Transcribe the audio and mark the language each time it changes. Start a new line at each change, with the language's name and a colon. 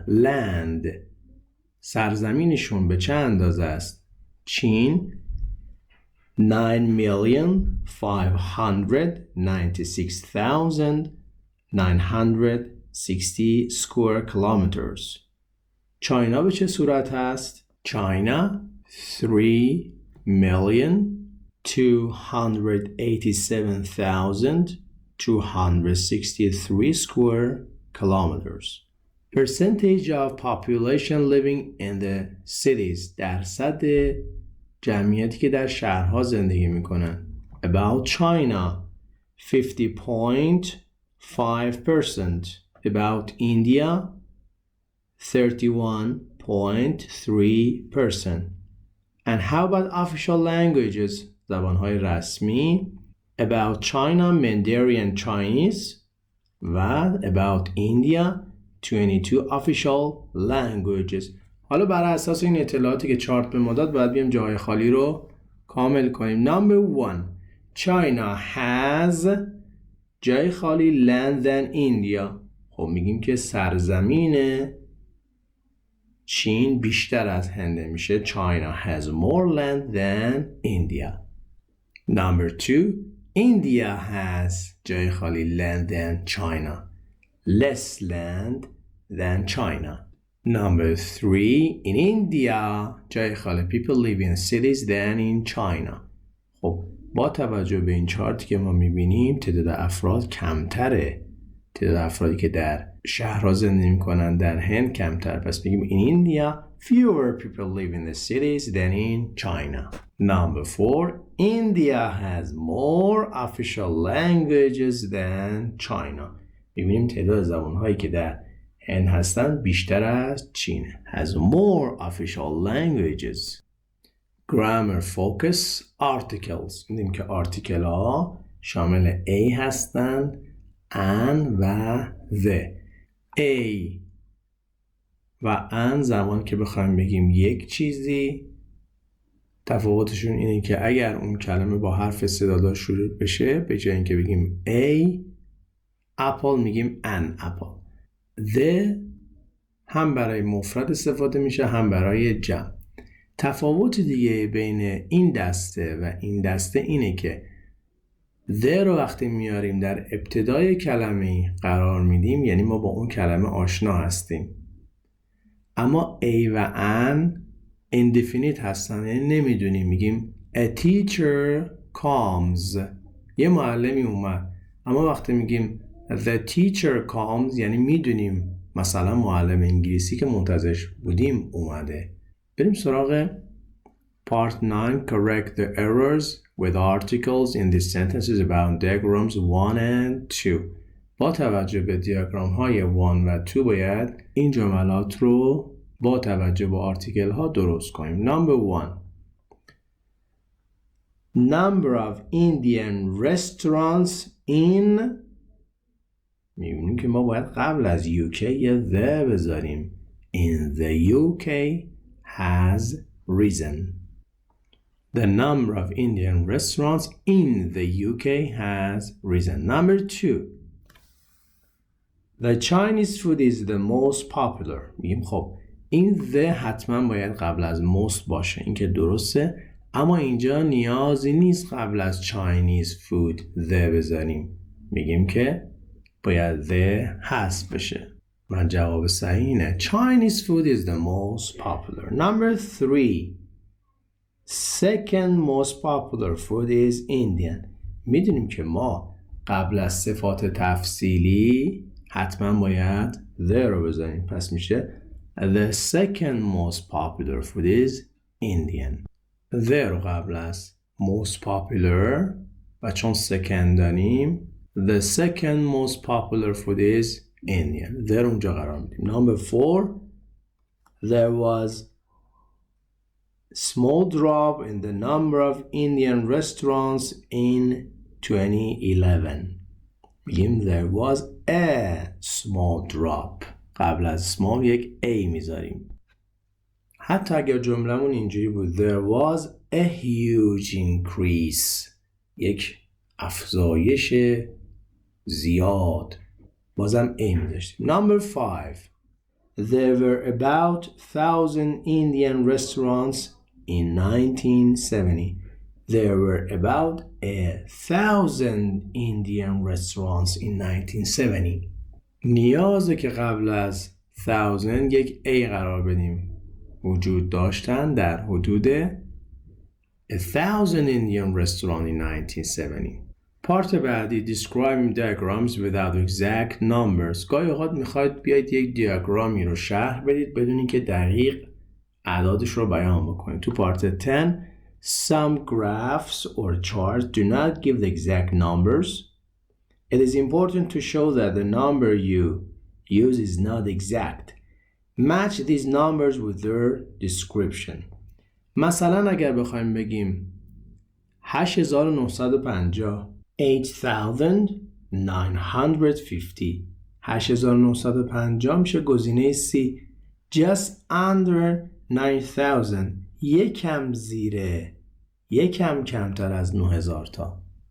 Persian: land سرزمینشون به چه اندازه است؟ چین 9,596,960
English: square kilometers.
Persian: چاینا به چه صورت هست؟
English: China 3,287,263 square kilometers. Percentage of population living in the cities.
Persian: درصد جمعیتی که در شهرها زندگی میکنن.
English: About China 50.5%. About India 31.3%. And how about official languages?
Persian: زبانهای رسمی.
English: About China Mandarin Chinese و about India 22 official languages.
Persian: حالا بر اساس این اطلاعاتی که چارت به ما داد باید بیم جای خالی رو کامل کنیم.
English: Number 1. China has
Persian: جای خالی
English: land than India.
Persian: خب میگیم که سرزمین چین بیشتر از هند میشه.
English: China has more land than India. Number 2. India has
Persian: جای خالی
English: land than China. Less land than China. Number 3. In India
Persian: جای خالی
English: people live in cities than in China.
Persian: خب با توجه به این چارتی که ما میبینیم تعداد افراد کمتره. تعداد افرادی که در شهرها زندگی میکنن در هند کمتر. پس میگیم
English: in India fewer people live in the cities than in China. Number 4. India has more official languages than China.
Persian: میبینیم تعداد زبانهایی که در هند هستن بیشتر از چین.
English: Has more official languages. Grammar focus articles.
Persian: میدونیم که article ها شامل a هستند، an و the. a و an زمان که بخوایم بگیم یک چیزی، تفاوتشون اینه که اگر اون کلمه با حرف صدادار شروع بشه به جای اینکه بگیم
English: a apple
Persian: میگیم
English: an apple.
Persian: the هم برای مفرد استفاده میشه هم برای جمع. تفاوت دیگه بین این دسته و این دسته اینه که the رو وقتی میاریم در ابتدای کلمه قرار میدیم یعنی ما با اون کلمه آشنا هستیم، اما a و an indefinite هستن، یعنی نمیدونیم. میگیم
English: a teacher comes،
Persian: یه معلمی اومد. اما وقتی میگیم
English: the teacher comes
Persian: یعنی میدونیم مثلا معلم انگلیسی که منتظرش بودیم اومده. بریم سراغ Part 9.
English: Correct the errors with articles in these sentences about diagrams 1 and 2.
Persian: با توجه به دیاگرام های 1 و 2 باید این جملات رو با توجه به آرتیکل ها درست کنیم.
English: Number 1. Number of Indian restaurants in،
Persian: میبینیم که ما باید قبل از UK یه the بذاریم.
English: In the UK has risen. The number of Indian restaurants in the UK has risen. Number 2. The Chinese food is the most popular.
Persian: میگیم خب این the حتما باید قبل از most باشه، این که درسته، اما اینجا نیازی نیست قبل از Chinese food the بذاریم. میگیم که باید the حذف بشه. من جواب صحیح اینه.
English: Chinese food is the most popular. Number 3. Second most popular food is Indian.
Persian: میدونیم که ما قبل از صفات تفصیلی حتما باید the رو بذاریم. پس میشه
English: The second most popular food is Indian. The
Persian: رو قبل از
English: most popular
Persian: و چون
English: second
Persian: داریم
English: The second most popular food is Indian. The
Persian: رو اونجا قرار میدیم.
English: Number 4. There was small drop in the number of Indian restaurants in 2011. میگیم there was a small drop.
Persian: قبل از small یک a میذاریم. حتی اگر جملمون اینجوری بود
English: there was a huge increase،
Persian: یک افزایش زیاد، بازم a میذاشتیم.
English: Number 5. There were about 1,000 Indian restaurants in 1970. There were about 1,000 Indian restaurants in 1970.
Persian: نیازه که قبل از 1000 یک A قرار بدیم. وجود داشتن در حدود
English: 1,000 Indian restaurants in 1970.
Persian: پارت بعدی
English: describing diagrams without exact numbers.
Persian: گاهی اوقات میخواید بیاید یک دیاگرامی رو شرح بدید بدون اینکه دقیق اعدادش رو بیان بکنید. تو پارت
English: 10 some graphs or charts do not give the exact numbers. It is important to show that the number you use is not exact. Match these numbers with their description.
Persian: مثلا اگر بخوایم بگیم 8950 8,950 8950 میشه گزینه C.
English: Just under 9,000
Persian: یکم زیره، یکم کمتر از 9,000 تا.